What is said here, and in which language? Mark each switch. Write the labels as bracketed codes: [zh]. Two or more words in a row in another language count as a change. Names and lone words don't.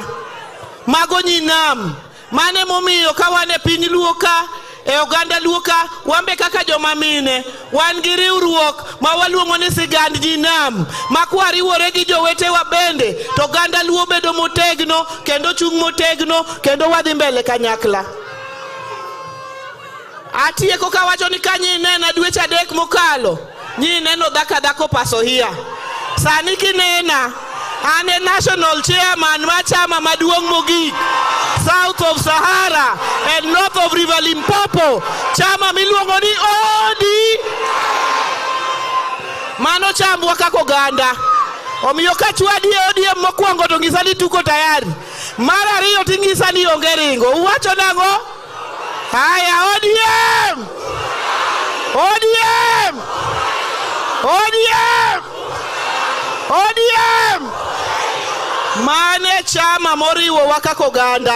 [luo] Mago nyinam, mane momiyo kawane piny Luo ka, e oganda Luo ka, wambe kaka joma mine, wan gi riwruok ma waluongo ni sigand nyinam, ma kwariwore gi jowetewa bende, to oganda Luo bedo motegno, kendo chung' motegno, kendo wadhi mbele kanyakla. Atieko kawacho ni kanyi nena dweche 3 mokalo, nyi neno dhako paso hiya. Sani kinena, ane [en] national chairman [luo] ma chama maduong' mogik, [en] south of Sahara and north of River Limpopo, [luo] chama miluongo ni ODM. Mano chambwa kako oganda. Omiyo ka chwadi ODM mokwongo to ng'isa ni [sw] tuko tayari. [luo] Mar ariyo ting'isa ni onge ringo. Uwacho nang'o? Haya, ODM! ODM! ODM! ODM! Mane chama moriwo wakako oganda.